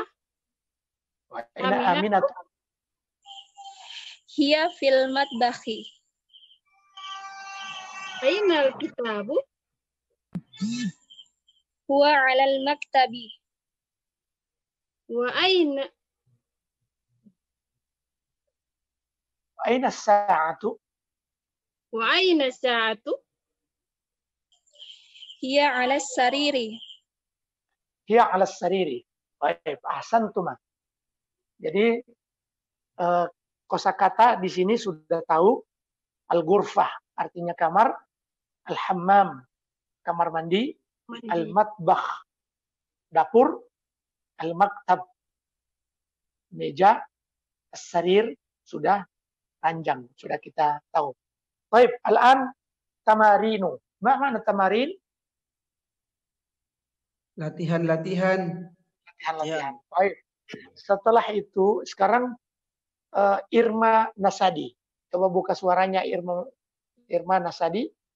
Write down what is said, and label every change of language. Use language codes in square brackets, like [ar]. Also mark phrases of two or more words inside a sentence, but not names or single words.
[ar] وأين آمنة? هي في المطبخ. أين الكتاب? هو على المكتب. وأين الساعة? وأين الساعة? هي على السرير. هي على السرير. Baik, أحسنتما. [id] Jadi kosakata di sini sudah tahu. Al-ghurfah artinya kamar, al-hammam kamar mandi, al-matbakh dapur, al-maktab meja, as-sarir sudah ranjang, sudah kita tahu. Baik, [ar] الآن تمارين. ما معنى تمارين? [id] Latihan-latihan. Baik. Setelah itu sekarang Irma Nasadi. Coba buka suaranya Irma Nasadi.